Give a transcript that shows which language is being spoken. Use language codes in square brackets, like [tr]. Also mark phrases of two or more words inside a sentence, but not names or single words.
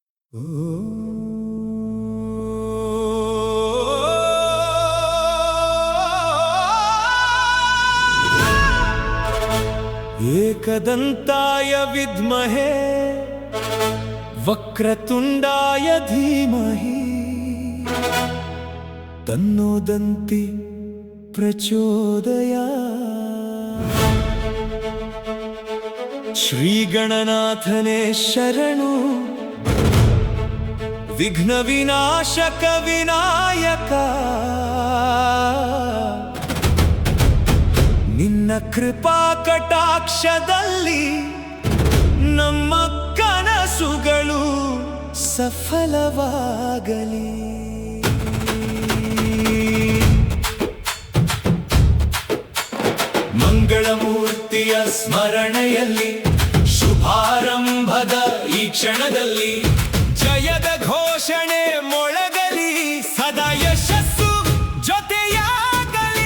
[sa] एकदंताय विद्महे वक्रतुंडाय धीमहि तन्नो दन्ति प्रचोदयात्। [kn] ಶ್ರೀ ಗಣನಾಥನೆ ಶರಣು ವಿಘ್ನ ವಿನಾಶಕ ವಿನಾಯಕ ನಿನ್ನ ಕೃಪಾ ಕಟಾಕ್ಷದಲ್ಲಿ ನಮ್ಮ ಕನಸುಗಳು ಸಫಲವಾಗಲಿ। ಮಂಗಳಮೂರ್ತಿಯ ಸ್ಮರಣೆಯಲ್ಲಿ ಶುಭಾರಂಭದ ಈ ಕ್ಷಣದಲ್ಲಿ ಜಯದ ಘೋಷಣೆ ಮೊಳಗಲಿ, ಸದಾ ಯಶಸ್ಸು ಜೊತೆಯಾಗಲಿ।